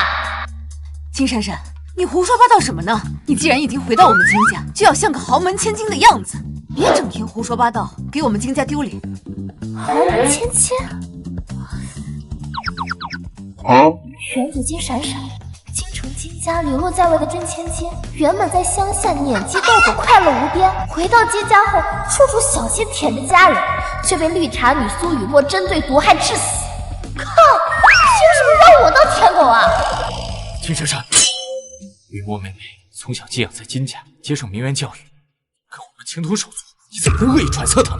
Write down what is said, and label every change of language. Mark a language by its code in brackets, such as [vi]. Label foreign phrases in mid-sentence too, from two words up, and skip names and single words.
[zh] 金闪闪，你胡说八道什么呢？你既然已经回到我们金家，就要像个豪门千金的样子，别整天胡说八道，给我们金家丢脸。豪门千金？原子金闪闪，京城金家流落在外的真千金，原本在乡下撵鸡斗狗，快樂無邊，回到金家後，處處小心舔着家人，卻被綠茶女蘇雨墨針對毒害致死。靠！憑什麼讓我當舔狗啊？金珊珊，雨墨妹妹從小寄養在金家，接受名媛教育，跟我們情同手足，你怎麼能惡意揣測她呢？